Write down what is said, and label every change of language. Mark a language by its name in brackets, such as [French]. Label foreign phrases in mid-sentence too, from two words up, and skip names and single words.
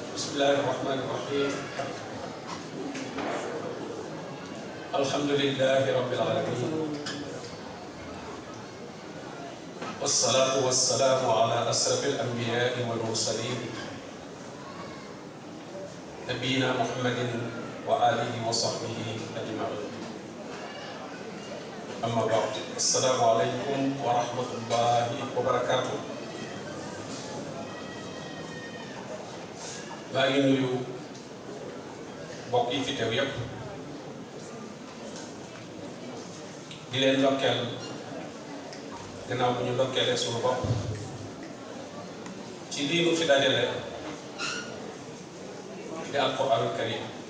[Arabic] الله الرحمن الرحيم الحمد لله رب العالمين والصلاة والسلام على أشرف الأنبياء والمرسلين نبينا محمد وآله وصحبه أجمعين أما بعد السلام عليكم ورحمة الله وبركاته. [Wolof] maa ngi nuyu mbokk yi fi teew yépp di leen ndokkeel gannaaw bu ñu ndokkeelee suñu bopp ci lii nu fi dajale di [Arabic] القرآن الكريم